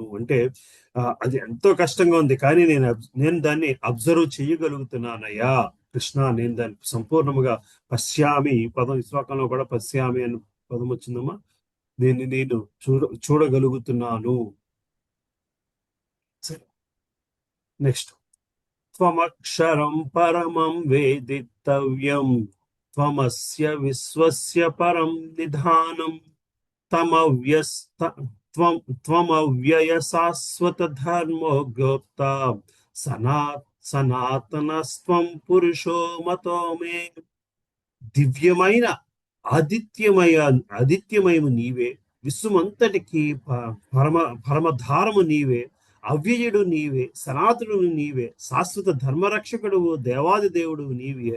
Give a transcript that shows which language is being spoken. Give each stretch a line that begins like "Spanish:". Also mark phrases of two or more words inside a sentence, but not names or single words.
Telugu: అంటే అది ఎంతో కష్టంగా ఉంది కానీ నేను దాన్ని అబ్జర్వ్ చేయగలుగుతున్నానయ్యా కృష్ణ. నేను దాన్ని సంపూర్ణముగా పశ్యామి, పదం ఈ శ్లోకంలో కూడా పశ్యామి అని పదం వచ్చిందమ్మా. దీన్ని నేను చూడగలుగుతున్నాను. సరే నెక్స్ట్.
Sanskrit: త్వమక్షరం పరమం వేదితవ్యం త్వమస్య విశ్వస్య పరం నిధానం త్వమవ్యయ శాశ్వత ధర్మో గోప్త సనాతనస్త్వం పురుషో మతో మే.
Telugu: దివ్యమైన ఆదిత్యమయము నీవే, విశ్వమంతటికి పరమధారము నీవే, అవ్యయుడు నీవే, సనాతనుడు నీవే, శాశ్వత ధర్మరక్షకుడు, దేవాది దేవుడు నీవే.